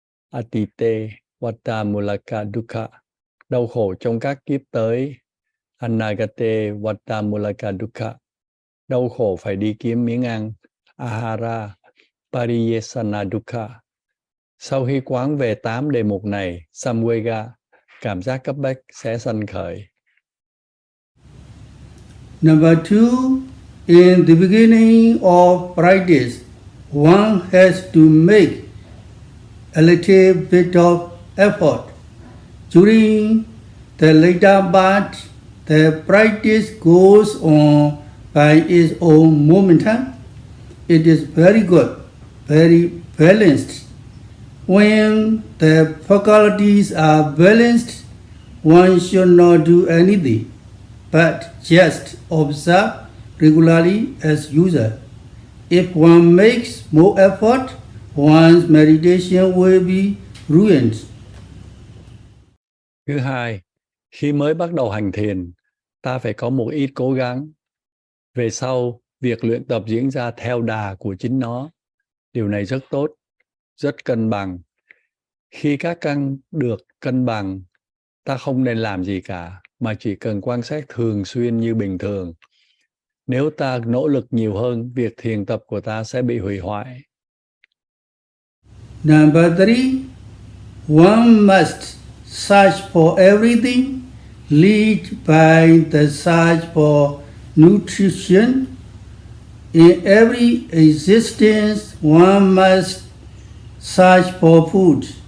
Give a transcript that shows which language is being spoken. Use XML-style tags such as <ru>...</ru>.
<pi>atite, vata mulaka dukkha,</pi> <vi>đau khổ trong các kiếp tới,</vi> <pi>anagate, vata mulaka dukkha,</pi> <vi>đau khổ phải đi kiếm miếng ăn,</vi> <pi>ahara, pariyesana dukkha.</pi> <vi>Sau khi quán về 8 đề mục này, Samvega, cảm giác cấp bách sẽ sanh khởi.</vi> <en>Number 2, in the beginning of practice, one has to make a little bit of effort. During the later part, the practice goes on by its own momentum. It is very good, very balanced. When the faculties are balanced, one should not do anything, but just observe regularly as usual. If one makes more effort, one's meditation will be ruined.</en> <vi>Thứ hai, khi mới bắt đầu hành thiền, ta phải có một ít cố gắng. Về sau, việc luyện tập diễn ra theo đà của chính nó. Điều này rất tốt, rất cân bằng. Khi các căn được cân bằng, ta không nên làm gì cả, mà chỉ cần quan sát thường xuyên như bình thường. Nếu ta nỗ lực nhiều hơn, việc thiền tập của ta sẽ bị hủy hoại.</vi> <en>Number 3, one must search for everything, lead by the search for nutrition. In every existence, one must search for food.</en>